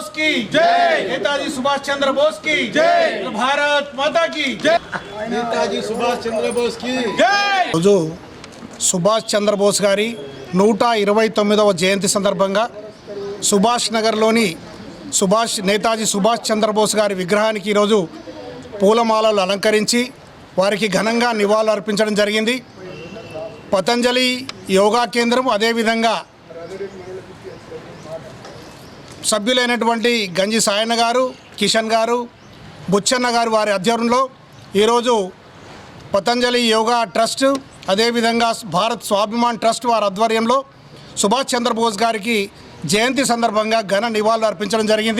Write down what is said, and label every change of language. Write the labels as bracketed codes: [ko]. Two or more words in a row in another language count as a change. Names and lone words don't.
[hi] की जय, नेताजी सुभाष चंद्र बोस की जय, भारत माता की जय, नेताजी सुभाष चंद्र बोस की जय। [te] రోజు సుభాష్ చంద్రబోస్ గారి 129వ జయంతి సందర్భంగా సుభాష్ నగర్లోని నేతాజీ సుభాష్ చంద్రబోస్ గారి విగ్రహానికి ఈరోజు పూలమాలలు అలంకరించి వారికి ఘనంగా నివాళులు అర్పించడం జరిగింది. పతంజలి యోగా కేంద్రం అదేవిధంగా సభ్యులైనటువంటి గంజి సాయన్న గారు, కిషన్ గారు, బుచ్చన్న గారు వారి ఆధ్వర్యంలో ఈరోజు పతంజలి యోగా ట్రస్ట్ అదేవిధంగా భారత్ స్వాభిమాన్ ట్రస్ట్ వారి ఆధ్వర్యంలో సుభాష్ చంద్రబోస్ గారికి జయంతి సందర్భంగా ఘన నివాళులు అర్పించడం జరిగింది.